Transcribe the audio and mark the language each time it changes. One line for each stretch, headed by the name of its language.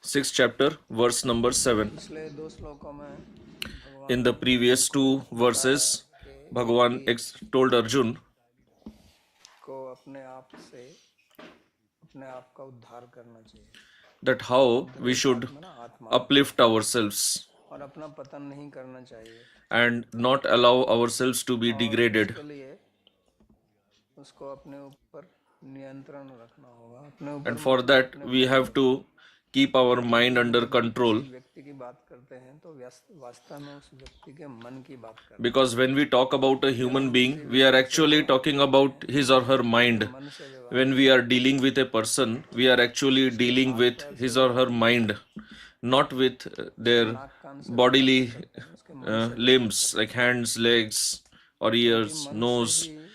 English: 6th chapter, verse number 7.
Hindi: पिछले 2 श्लोकों में
English: In the previous two verses, Bhagavan told Arjun
Hindi: को अपने आप से अपने आप का उद्धार करना चाहिए
English: that how we should uplift ourselves
Hindi: और अपना पतन नहीं करना चाहिए
English: and not allow ourselves to be degraded.
Hindi: उसके लिए उसको अपने ऊपर नियंत्रण रखना होगा। अपने ऊपर
English: And for that we have to keep our mind under control,
Hindi: व्यक्ति की बात करते हैं तो वास्तव में उस व्यक्ति के मन की बात करते हैं।
English: because when we talk about a human being, we are actually talking about his or her mind. When we are dealing with a person, we are actually dealing with his or her mind, not with their bodily limbs like hands, legs, or ears, nose.